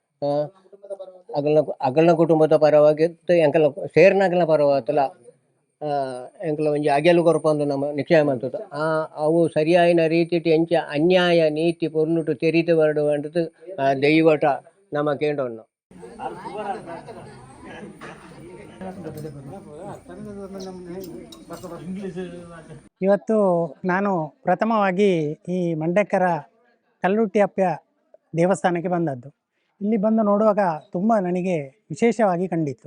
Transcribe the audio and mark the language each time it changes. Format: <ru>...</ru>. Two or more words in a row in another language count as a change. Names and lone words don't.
<tcy>ಅಕಲ್ನ ಕುಟುಂಬದ ಪರವಾಗಿ ಎಂಕಲ್ನ ಸೇರ್ನ ಅಕಲ್ನ ಪರವಾತಲ್ಲ ಎಂಕಲ ಒಂಜಿ ಅಗೆಲು ಕೊರಪಂದು ನಮ್ಮ ನಿಶ್ಚಯ ಮಾಡ್ತದ ಅವು ಸರಿಯಾಯಿನ ರೀತಿ ಎಂಚ ಅನ್ಯಾಯ ನೀತಿ ಪೊರ್ಲುಟು ತೆರಿತು ಬರಡು ಅಂಡದು ದೈವಟ ನಮ್ಮ ಕೇಂಡೋಣ</tcy> <kn>ಇವತ್ತು ನಾನು ಪ್ರಥಮವಾಗಿ ಈ ಮಂಡಕ್ಕರ ಕಲ್ಲುಟ್ಟಿ ಅಪ್ಪ ದೇವಸ್ಥಾನಕ್ಕೆ ಬಂದದ್ದು. ಇಲ್ಲಿ ಬಂದು ನೋಡುವಾಗ ತುಂಬ ನನಗೆ ವಿಶೇಷವಾಗಿ ಕಂಡಿತ್ತು.</kn>